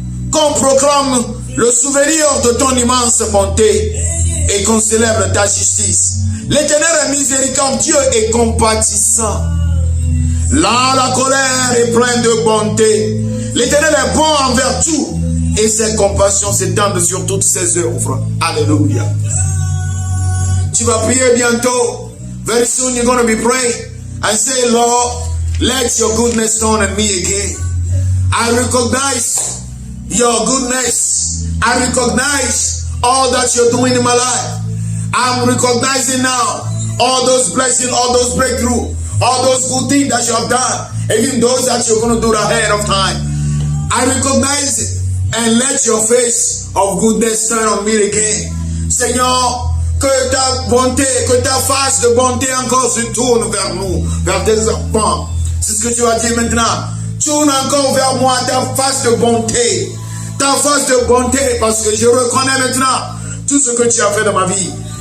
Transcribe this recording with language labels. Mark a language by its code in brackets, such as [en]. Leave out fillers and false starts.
[fr] Qu'on proclame le souvenir de ton immense bonté et qu'on célèbre ta justice. L'Éternel est miséricordieux et compatissant. Là, la colère est pleine de bonté. L'Éternel est bon envers tout et ses compassions s'étendent sur toutes ses œuvres. Alléluia. Tu vas prier bientôt. [en] Very soon you're going to be praying and say, Lord, let your goodness turn on me again. I recognize your goodness. I recognize all that you're doing in my life. I'm recognizing now all those blessings, all those breakthroughs, all those good things that you have done, even those that you're going to do ahead of time. I recognize it and let your face of goodness turn on me again. [fr] Seigneur, que ta bonté, que ta face de bonté encore se tourne vers nous, vers tes enfants. C'est ce que tu as dit maintenant. Tourne encore vers moi ta face de bonté. Ta face de bonté, parce que je reconnais maintenant tout ce que tu as fait dans ma vie.